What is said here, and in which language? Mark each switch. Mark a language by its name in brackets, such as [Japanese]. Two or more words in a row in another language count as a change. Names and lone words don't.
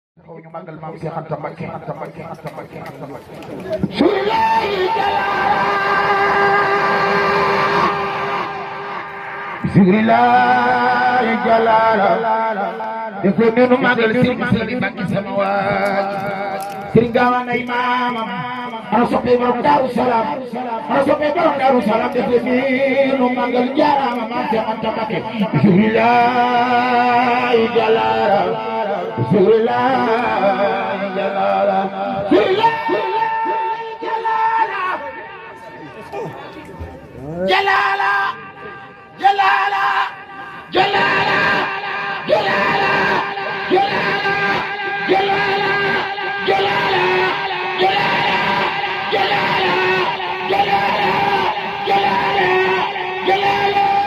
[Wolof] taxaw ñu màggal maam Cheikh Anta Mbacké [Arabic] بسم الله جلالة [Wolof] def leen ñu màggal Serigne Mbacké sama waaj Serigne Gawane ay maamam ana soppe borom Daaru Salaam ana soppe borom Daaru Salaam def leen ñu màggal jaarama maam Cheikh Anta Mbacké [Arabic] بسم الله جلالة بسم الله جلالة jalala jalala jalala jalala jalala jalala jalala jalala jalala jalala